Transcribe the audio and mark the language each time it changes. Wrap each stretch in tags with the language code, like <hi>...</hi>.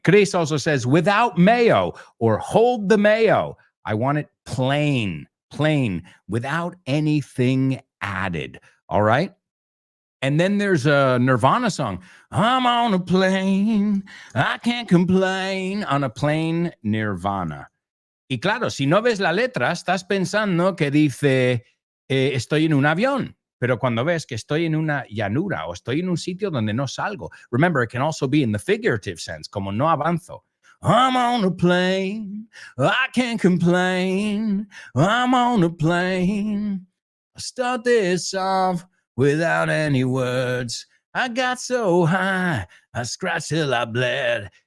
<en>Chris also says, without mayo, or hold the mayo. I want it plain, without anything added. All right? And then there's a Nirvana song. I'm on a plane, I can't complain. On a plane, Nirvana.</en> <es>Y claro, si no ves la letra, estás pensando que dice, estoy en un avión. Pero cuando ves que estoy en una llanura o estoy en un sitio donde no salgo.</es> <en>Remember, it can also be in the figurative sense,</en> <es>como no avanzo.</es> <en>I'm on a plane, I can't complain. I'm on a plane. I start this off without any words. I got so high, I scratched till I bled.</en>